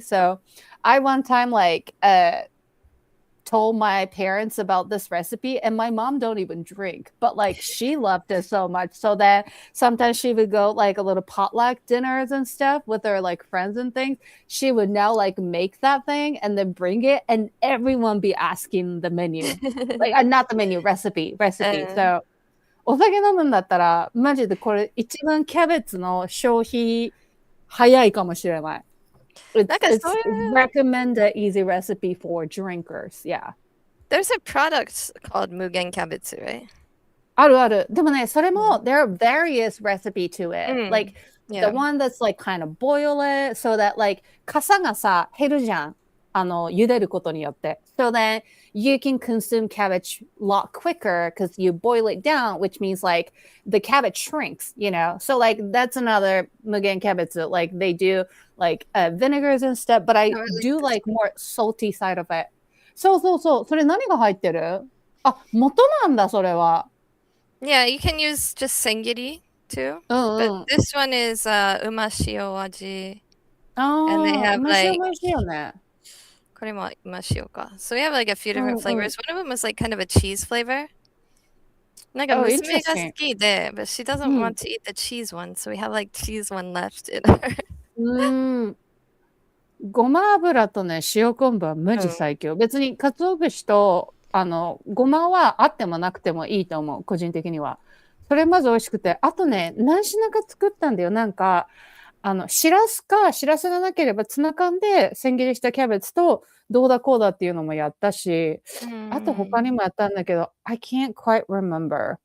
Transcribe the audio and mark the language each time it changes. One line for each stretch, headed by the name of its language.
English: So I one time like told my parents about this recipe, and my mom don't even drink, but like she loved it so much, so that sometimes she would go like a little potluck dinners and stuff with her like friends and things. She would now like make that thing and then bring it, and everyone be asking the menu, like not the menu, recipe.
Japanese: So お酒飲むんだったらマジでこれ一番キャベツの消費早いかもしれない。
English: It's recommended easy recipe for drinkers. Yeah. There's a product called Mugen Kabetsu, right?
Japanese: あるある。でもね、それも、
English: there are various recipe to it. Like, the one that's like kind of boil it so that like,
Japanese: 傘がさ、減るじゃん。茹でることによって。
English: So then you can consume cabbage a lot quicker because you boil it down, which means like the cabbage shrinks, you know? So like that's another mugen kabetsu. Like they do like vinegars and stuff, but I do like more salty side of it.
Japanese: そうそうそう。それ何が入ってる？あ、元なんだ、それは。
English: Yeah, you can use just sengiri too. But this one is umashio aji. And they have like
Japanese: 美味しいよね。これもumashioか。
English: So we have like a few different flavors. One of them was like kind of a cheese flavor.
Japanese: なんか娘が好きで、
English: but she doesn't want to eat the cheese one, so we have like cheese one left in her.
Japanese: ごま油とね、塩昆布はマジ最強。別に鰹節とごまはあってもなくてもいいと思う、個人的には。それまず美味しくて、あとね、何品か作ったんだよ。なんか、しらすがなければツナ缶で千切りしたキャベツとどうだこうだっていうのもやったし、あと他にもやったんだけど、
English: I can't quite remember.